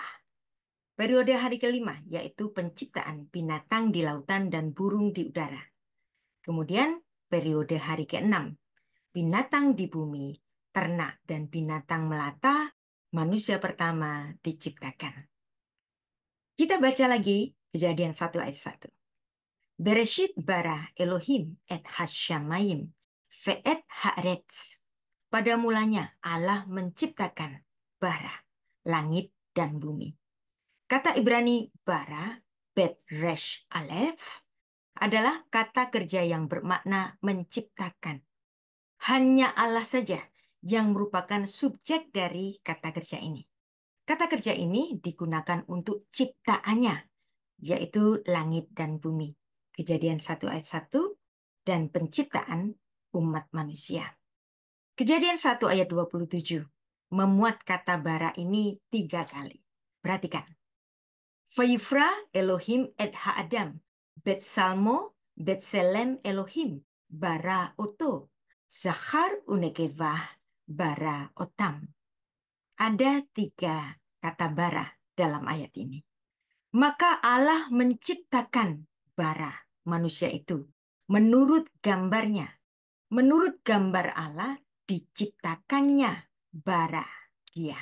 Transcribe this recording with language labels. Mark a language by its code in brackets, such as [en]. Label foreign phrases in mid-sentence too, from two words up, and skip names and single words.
[id] Periode hari kelima yaitu penciptaan binatang di lautan dan burung di udara. Kemudian periode hari keenam, binatang di bumi, ternak dan binatang melata, manusia pertama diciptakan. Kita baca lagi Kejadian 1 ayat 1. [he] בראשית ברא אלהים את השמים ואת הארץ. [id] Pada mulanya Allah menciptakan bara, langit dan bumi. Kata Ibrani bara, [he] בית ריש אלף, [id] adalah kata kerja yang bermakna menciptakan. Hanya Allah saja yang merupakan subjek dari kata kerja ini. Kata kerja ini digunakan untuk ciptaannya, yaitu langit dan bumi. Kejadian 1 ayat 1 dan penciptaan umat manusia. Kejadian 1 ayat 27 memuat kata bara ini 3 kali. Perhatikan. [he] ויברא אלהים את האדם בצלמו בצלם אלהים ברא אתו זכר ונקבה ברא אתם. [id] Ada 3 kata bara dalam ayat ini. Maka Allah menciptakan bara, manusia itu, menurut gambarnya. Menurut gambar Allah, diciptakannya bara dia.